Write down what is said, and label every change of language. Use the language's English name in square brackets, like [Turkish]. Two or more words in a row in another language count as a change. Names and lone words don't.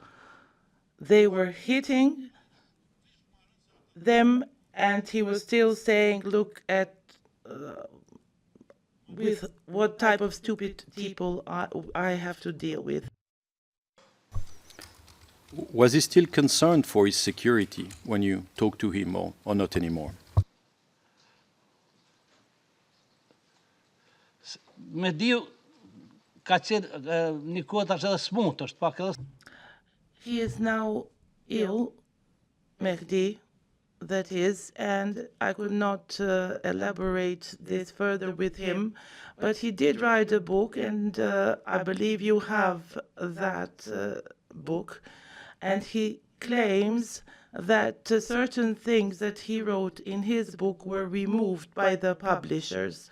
[English] They were hitting them, and he was still saying, look at with what type of stupid people I have to deal with. Was he still concerned for his security when you talked to him, or not anymore? [Albanian] Mehdiu ka qenë një kohë tash edhe smut, është pak edhe [English] He is now ill, Mehdi, that is, and I could not elaborate this further with him, but he did write a book, and I believe you have that book, and he claims that certain things that he wrote in his book were removed by the publishers.